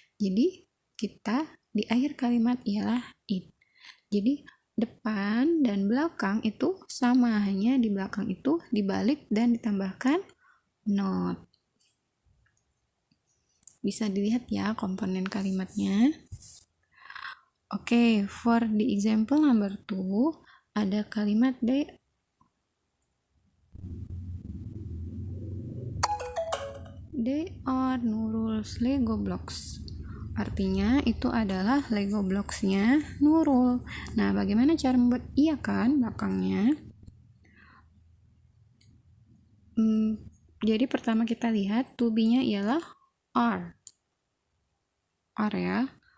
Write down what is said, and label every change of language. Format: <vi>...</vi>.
<id>Jadi kita di akhir kalimat ialah it. Jadi depan dan belakang itu sama, hanya di belakang itu dibalik dan ditambahkan not. Bisa dilihat ya komponen kalimatnya.</id> <en>Oke, for the example number 2</en> <id>ada kalimat</id> <en>They are Nurul's Lego blocks.</en> <id>Artinya itu adalah Lego blocks-nya Nurul. Nah, bagaimana cara membuat iya kan belakangnya? Jadi pertama kita lihat to be-nya ialah are.</id> <en>Are</en> <id>ya.</id>